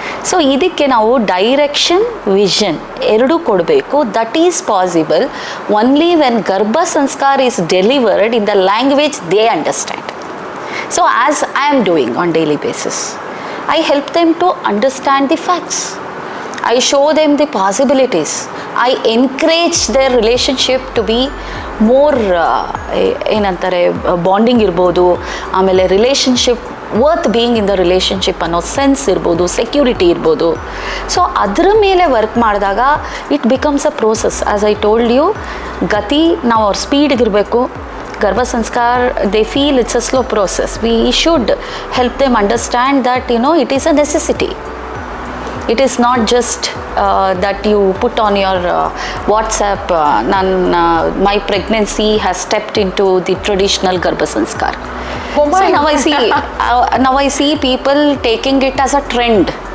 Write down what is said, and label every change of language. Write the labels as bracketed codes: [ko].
[kn] So ಇದಕ್ಕೆ ನಾವು direction, vision ಎರಡೂ ಕೊಡಬೇಕು. [en] That is possible only when Garbha Sanskar is delivered in the language they understand. So as I am doing on daily basis, I help them to understand the facts. I show them the possibilities. I encourage their relationship to be more ಏನಂತಾರೆ bonding ಇರ್ಬೋದು, ಆಮೇಲೆ relationship worth being in the relationship ಅನ್ನೋ sense ಇರ್ಬೋದು, security ಇರ್ಬೋದು. [kn] So ಅದರ ಮೇಲೆ work ಮಾಡಿದಾಗ [en] It becomes a process. As I told you, [kn] ಗತಿ ನಾವು ಅವ್ರ ಸ್ಪೀಡ್ಗಿರಬೇಕು. [en] Garbha Sanskar they feel it's a slow process. We should help them understand that it is a necessity. It is not just that you put on your WhatsApp, my pregnancy has stepped into the traditional Garbha Sanskar. So now I see people taking it as a trend.